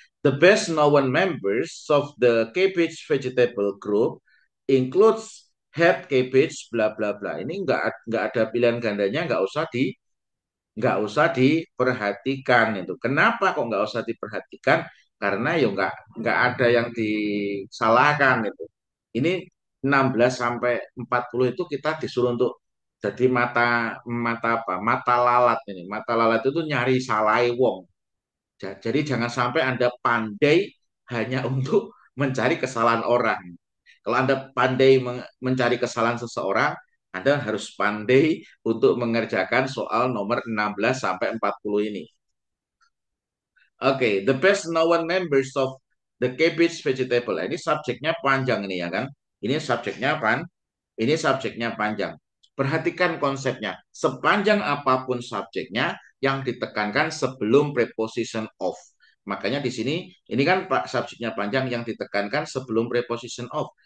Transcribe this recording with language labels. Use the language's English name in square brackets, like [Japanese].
[English] The best known members of the cabbage vegetable group includes head cabbage, bla bla bla. [Indonesian] Ini nggak ada pilihan gandanya, nggak usah diperhatikan itu. Kenapa kok nggak usah diperhatikan? Karena ya nggak ada yang disalahkan itu. Ini 16 sampai 40 itu kita disuruh untuk jadi mata mata apa? Mata lalat ini. Mata lalat itu [Javanese] nyari salai wong. [Indonesian] Jadi jangan sampai Anda pandai hanya untuk mencari kesalahan orang. Kalau Anda pandai mencari kesalahan seseorang, Anda harus pandai untuk mengerjakan soal nomor 16 sampai 40 ini. [English] Oke, the best known members of the cabbage vegetable. [Indonesian] Ini subjeknya panjang ini ya kan? Ini subjeknya Ini subjeknya panjang. Perhatikan konsepnya. Sepanjang apapun subjeknya yang ditekankan sebelum preposition of. Makanya di sini, ini kan Pak subjeknya panjang yang ditekankan sebelum preposition of.